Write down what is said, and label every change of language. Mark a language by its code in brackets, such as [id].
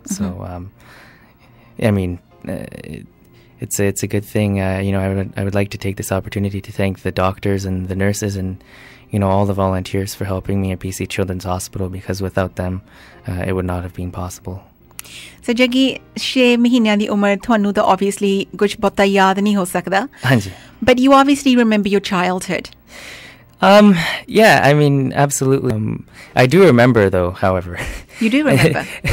[en] So I mean, it's a good thing. I would like to take this opportunity to thank the doctors and the nurses and all the volunteers for helping me at PC Children's Hospital, because without them it would not have been possible. [pa] So Jaggi, 6 ਮਹੀਨਿਆਂ ਦੀ ਉਮਰ ਤੁਹਾਨੂੰ ਤਾਂ obviously ਕੁਝ ਬਹੁਤਾ ਯਾਦ ਨਹੀਂ ਹੋ ਸਕਦਾ. ਹਾਂਜੀ. [en] But you obviously remember your childhood. Yeah, I mean, absolutely. I do remember, though, however. You do remember?